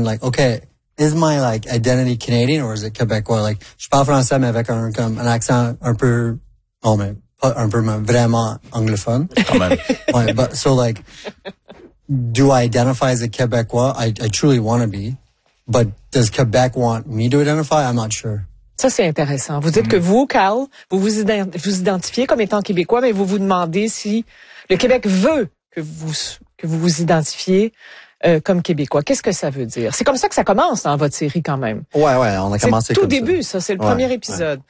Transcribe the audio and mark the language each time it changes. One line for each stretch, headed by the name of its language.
English: like, okay, is my like identity Canadian or is it Québécois?
French: Like, je parle français mais avec un comme un accent un peu, oh mais pas un peu mais vraiment anglophone. Quand même.
English: Ouais, but so like, do I identify as a Québécois? I truly want to be, but does Québec want me to identify? I'm not sure.
French: Ça, c'est intéressant. Vous dites que vous, Carl, vous identifiez comme étant Québécois, mais vous vous demandez si le Québec veut que vous identifiez comme Québécois. Qu'est-ce que ça veut dire? C'est comme ça que ça commence dans votre série, quand même. Ouais, ouais, on a commencé comme ça. Tout début, ça. C'est le premier épisode.